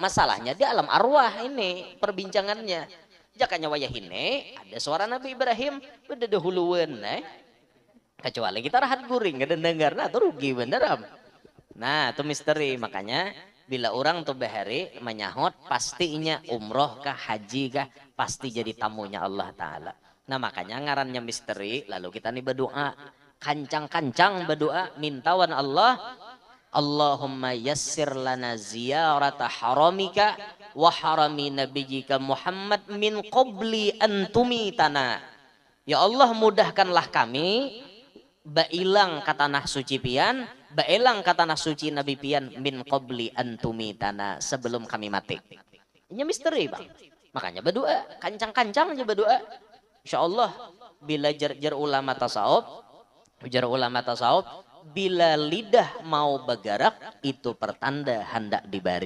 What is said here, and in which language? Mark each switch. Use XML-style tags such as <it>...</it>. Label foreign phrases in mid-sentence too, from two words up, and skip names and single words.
<bjn>Masalahnya di alam arwah ini perbincangannya. Jakanya wayahine ada suara Nabi Ibrahim, udah dahuluan kecuali kita rahat guring gak dengar nah tuh rugi bener.</bjn> <id>Nah itu misteri.</id> <bjn>Makanya bila orang tuh bahari menyahut pastinya umroh kah haji kah pasti jadi tamunya Allah Ta'ala. Nah makanya ngarannya misteri. Lalu kita nih berdoa kancang berdoa mintawan Allah,</bjn> <ar>اللهم يسر لنا زيارة حرمك وحرم نبيك محمد من قبل أن تميتنا.</ar> <bjn>Ya Allah mudahkanlah kami bailang ka tanah suci pian, bailang ka tanah suci Nabi pian</bjn> <ar>من قبل أن تميتنا</ar> <bjn>sebelum kami mati.</bjn> <id>Ini misteri bang.</id> <bjn>Makanya berdoa, kancang-kancang aja berdoa. Insyaallah bila jar ulama tasawuf, bila lidah mau bergerak itu pertanda hendak dibari.</bjn>